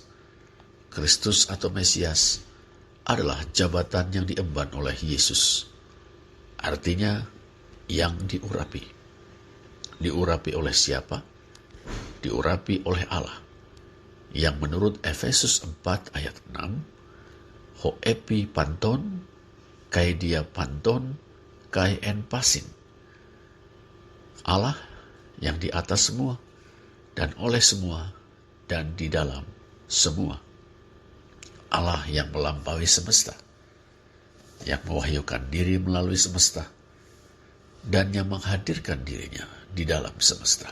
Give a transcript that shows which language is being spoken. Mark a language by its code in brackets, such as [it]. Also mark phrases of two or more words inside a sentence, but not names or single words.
[id] Kristus atau Mesias adalah jabatan yang diemban oleh Yesus. Artinya, yang diurapi. Diurapi oleh siapa? Diurapi oleh Allah. Yang menurut Efesus 4 ayat 6, [el] ho epi panton, kai dia panton, kai en pasin. [id] Allah yang di atas semua, dan oleh semua, dan di dalam semua. Allah yang melampaui semesta, yang mewahyukan diri melalui semesta, dan yang menghadirkan dirinya di dalam semesta.